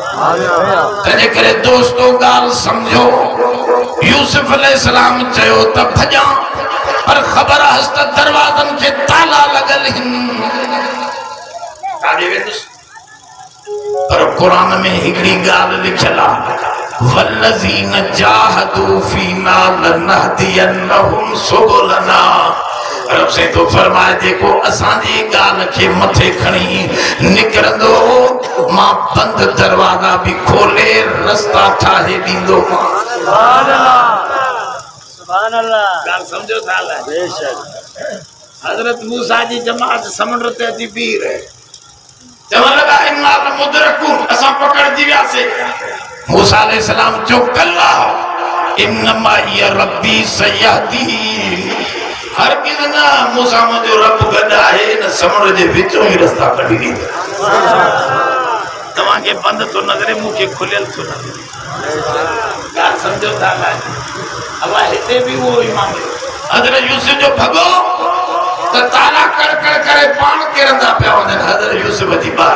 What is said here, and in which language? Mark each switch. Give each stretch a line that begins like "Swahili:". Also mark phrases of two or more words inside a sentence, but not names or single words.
Sindhi: तंहिंजे करे दोस्तो ॻाल्हि सम्झो, यूसुफ अलैहिस्सलाम चयो त भॼां, पर ख़बर आहे त दरवाज़नि खे ताला लॻल आहिनि, काॾे वेंदुसि? पर क़ुरान में हिकिड़ी ॻाल्हि लिखियल आहे,
Arabic: والذين جاهدوا فينا لنهدينهم سبلنا.
Sindhi: रब से तो फरमाए जेको असांजी ॻाल्हि खे मथे खणी निकिरंदो, मां बंदि दरवाज़ा बि खोले रस्ता ठाहे ॾींदो।
Arabic: سبحان الله، سبحان الله.
Sindhi: ॻाल्हि सम्झो था? बेशक हज़रत मूसा जी जमात समुंड ते अची बीह रहे, चवण लॻा
Arabic: إنا لمدركون,
Sindhi: असां पकड़जी वियासीं। मूसा अलैहिस्सलाम चयो
Arabic: كلا إن معي ربي سيهدين.
Sindhi: हरगिज़ न, मूसा मुंहिंजो रब गॾु आहे, न समुंड जे विचों ई रस्ता कढी ॾींदो। तव्हांखे बंदि थो नज़रे, मूंखे खुलियल थो नज़रे। ॻाल्हि सम्झो था? अब हिते बि उहो ई मामलो। हज़रत यूसुफ जो भॻो त ताला कड़ कड़ करे पाण किरंदा पिया वञनि, हज़रत यूसुफ जी ॿार।